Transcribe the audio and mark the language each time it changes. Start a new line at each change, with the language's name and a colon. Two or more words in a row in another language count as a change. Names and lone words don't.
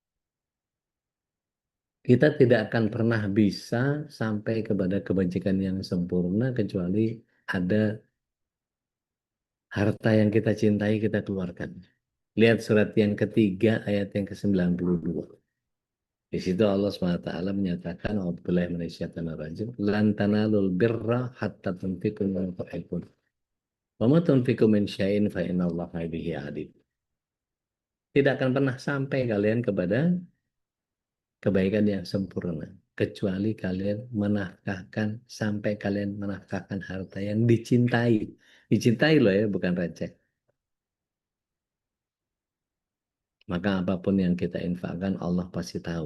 Indonesian: Kita tidak akan pernah bisa sampai kepada kebajikan yang sempurna kecuali ada harta yang kita cintai kita keluarkan. Lihat surat yang ketiga ayat yang ke-92. Di situ Allah SWT menyatakan,
Arabic: "أعوذ بالله من الشيطان الرجيم، لن تنالوا البر حتى تنفقوا مما تحبون. وما تنفقوا من شيء فإن الله به عليم."
Indonesian: Tidak akan pernah sampai kalian kepada kebaikan yang sempurna kecuali kalian menafkahkan, sampai kalian menafkahkan harta yang dicintai. Dicintai loh ya, bukan receh. Maka apapun yang kita infakkan Allah pasti tahu.